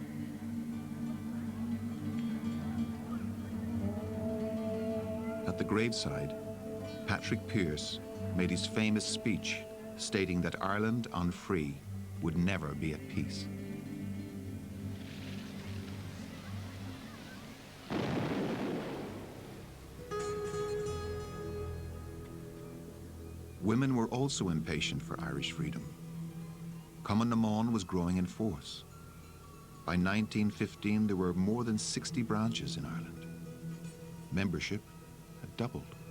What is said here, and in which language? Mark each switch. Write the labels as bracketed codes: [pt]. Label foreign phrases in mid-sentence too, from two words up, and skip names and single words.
[en] At the graveside, Patrick Pearse made his famous speech stating that Ireland unfree would never be at peace. Women were also impatient for Irish freedom. Cumann na mBan was growing in force. By 1915, there were more than 60 branches in Ireland. Membership had doubled.